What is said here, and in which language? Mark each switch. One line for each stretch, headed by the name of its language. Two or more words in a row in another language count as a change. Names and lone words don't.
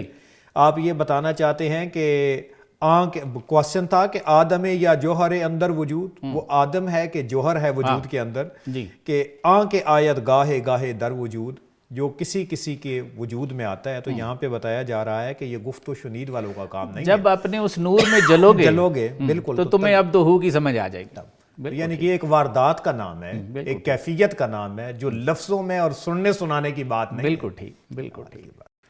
Urdu: آپ یہ بتانا چاہتے ہیں کہ کوشچن تھا کہ
Persian: آدم یا جوہر اندر وجود،
Urdu: وہ آدم ہے کہ جوہر ہے وجود کے اندر، کہ
Persian: کے آیت گاہے گاہے در وجود،
Urdu: جو کسی کسی کے وجود میں آتا ہے۔ تو یہاں پہ بتایا جا رہا ہے کہ یہ گفت و شنید والوں کا کام نہیں ہے، جب اپنے اس نور میں جلو گے بالکل تو تمہیں اب تو ہو کی سمجھ آ جائے گی۔ یعنی کہ ایک واردات کا نام ہے، ایک کیفیت کا نام ہے، جو لفظوں میں اور سننے سنانے کی بات نہیں۔ بالکل ٹھیک، بالکل ٹھیک۔